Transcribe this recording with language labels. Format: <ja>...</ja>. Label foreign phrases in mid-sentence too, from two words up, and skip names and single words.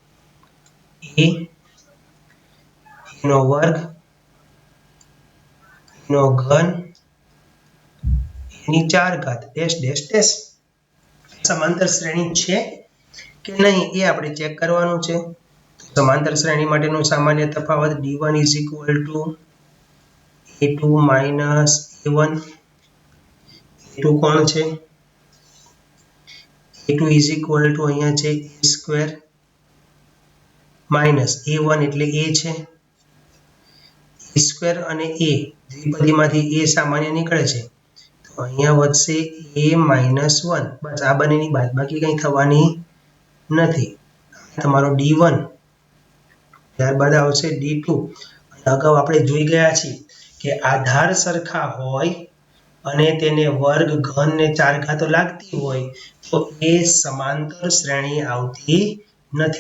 <gu>એનો વર્ગ નો ઘન એની 4 ઘાત ડેશ ડેશ ડેશ સમાંતર શ્રેણી છે કે નહીં એ આપણે ચેક કરવાનું છે સમાંતર શ્રેણી માટેનો સામાન્ય તફાવત d1</gu> <en>is equal to a2 minus a1 a2</en> <gu>કોણ છે</gu> <en>a2 is equal to</en> <gu>અહીંયા છે</gu> <en>a square minus a1</en> <gu>એટલે a છે</gu> <en>a square અને</en> <gu>a દ્વિપદીમાંથી a સામાન્ય નીકળે છે તો અહીંયા વધશે</gu> <en>a minus 1</en> <gu>બસ આ બંનેની બાદબાકી કંઈ થવાની નથી તમારો d1 ત્યારબાદ આવશે d2 અગાઉ આપણે જોઈ ગયા છીએ કે આધાર સરખા હોય અને તેને વર્ગ ઘન ને 4 ઘાતો લાગતી હોય તો એ સમાંતર શ્રેણી આવતી નથી.</gu>